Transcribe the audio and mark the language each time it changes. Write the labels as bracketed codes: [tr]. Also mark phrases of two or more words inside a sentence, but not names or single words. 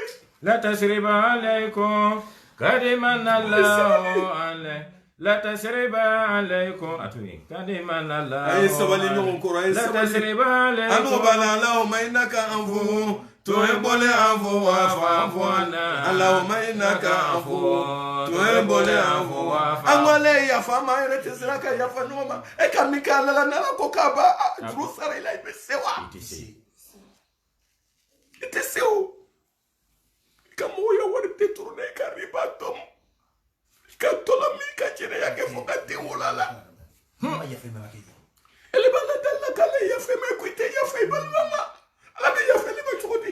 [ar] لا تثريب عليكم قد من الله عليكم لا تثريب عليكم أتوني قد من الله [bm] a ye sabali ɲɔgɔn kɔrɔ a ye sabali [ar] لا تثريب عليكم [bm] anu bala [ar] اللهم إنك عفو تحب العفو فاعف عنا اللهم إنك عفو تحب العفو [bm] an ko ale ye yafa ma yɛrɛ tɛ sera ka yafa ɲɔgɔn ma e ka min kɛ ala la n'ala ko k'a ba juru sara i la i bɛ se wa i tɛ se o i ka mɔgɔw ya wari détourné i ka riba tɔm i ka tɔla min ka jɛnɛya kɛ fo ka den wolo a la ele b'a la dali la k'ale yafa ma ko i tɛ yafa i balima ma ala bɛ yafa ne ma cogo cogo di